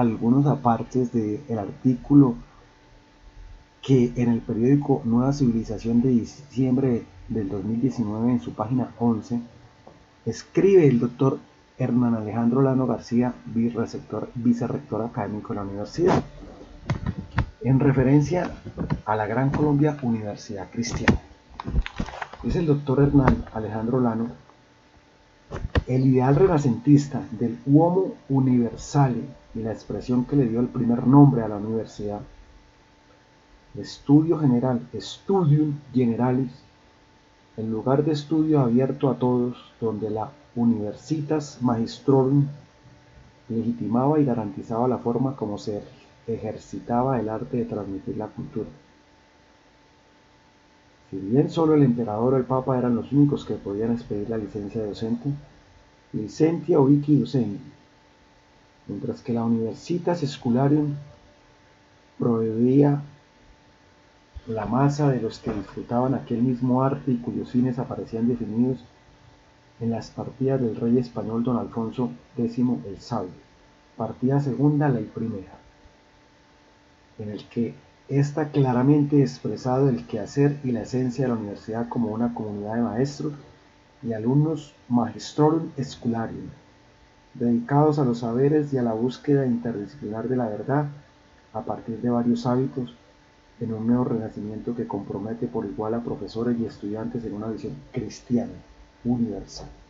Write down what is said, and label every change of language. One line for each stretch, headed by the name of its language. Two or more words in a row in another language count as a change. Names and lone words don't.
Spanish: algunos apartes del artículo que en el periódico Nueva Civilización de diciembre del 2019 en su página 11 escribe el doctor Hernán Alejandro Lano García, vicerrector académico de la universidad, en referencia a la Gran Colombia Universidad Cristiana. Dice el doctor Hernán Alejandro Lano: el ideal renacentista del
Italian: uomo universale
Spanish: y la expresión que le dio el primer nombre a la universidad, estudio general,
Latin: studium generalis,
Spanish: el lugar de estudio abierto a todos, donde la
Latin: universitas magistrorum
Spanish: legitimaba y garantizaba la forma como se ejercitaba el arte de transmitir la cultura. Si bien solo el emperador o el papa eran los únicos que podían expedir la licencia de docente,
Latin: licentia vici docendi,
Spanish: mientras que la
Latin: Universitas Scholarum
Spanish: proveía la masa de los que disfrutaban aquel mismo arte y cuyos fines aparecían definidos en las partidas del rey español don Alfonso X el Sabio, partida segunda, ley primera, en el que está claramente expresado el quehacer y la esencia de la universidad como una comunidad de maestros y alumnos
Latin: magistrorum scholarum,
Spanish: dedicados a los saberes y a la búsqueda interdisciplinar de la verdad a partir de varios hábitos, en un nuevo renacimiento que compromete por igual a profesores y estudiantes en una visión cristiana, universal.